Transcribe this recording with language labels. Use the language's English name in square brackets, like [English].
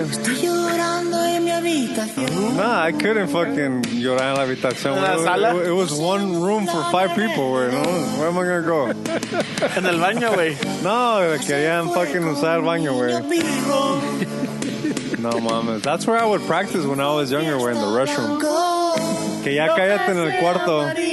[Spanish] Estoy llorando en mi habitación. [English] Nah, I couldn't fucking [Spanish] llorar en la habitación. ¿En la sala? [English] It was one room for 5 people, güey. No, where am I gonna go? [Spanish] En el baño, güey. No, querían fucking usar el baño, güey. No mames. [English] That's where I would practice when I was younger, güey, in the restroom. [Spanish] Que ya cállate en el cuarto.